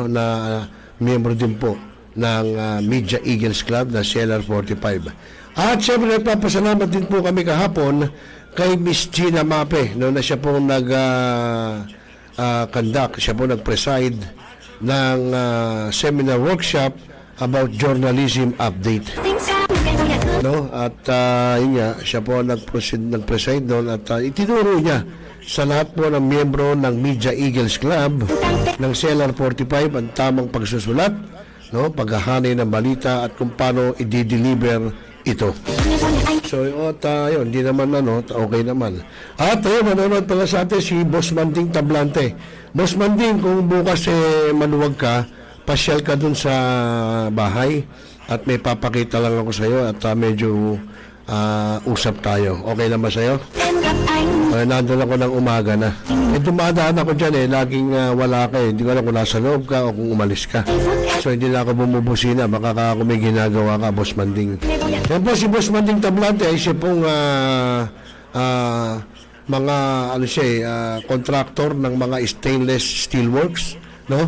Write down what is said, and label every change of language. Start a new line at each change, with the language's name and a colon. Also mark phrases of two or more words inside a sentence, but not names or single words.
Filipino: Na miyembro din po ng Media Eagles Club na CLR 45. At syempre nagpapasalamat din po kami kahapon kay Miss Gina Mape, no? Na siya po conduct, siya po nag-preside ng
English: seminar workshop about journalism update,
Filipino: no? At yun nga, siya po nag-preside doon at itinuro niya sa lahat po ng miyembro ng Media Eagles Club ng CLR 45 ang tamang pagsusulat, no? Paghahanay ng balita at kung paano i-deliver ito. So, yun, hindi naman okay naman. At ayun, manonood pala sa atin si Boss Manting Tablante Boss Manding, kung bukas maluwag ka, pasyal ka dun sa bahay at may papakita lang ako sa'yo at medyo usap tayo. Okay lang ba sa'yo?
Vietnamese: Em gặp anh
Filipino: Nandun ako ng umaga na. Dumadaan ako dyan laging wala ka Hindi ko alam kung nasa loob ka o kung umalis ka. So hindi na ako bumubusina. Baka kung may ginagawa ka, Boss Manding. Yan po si Boss Manding Tablante ay siya pong mga contractor ng mga
English: stainless steelworks,
Filipino: no?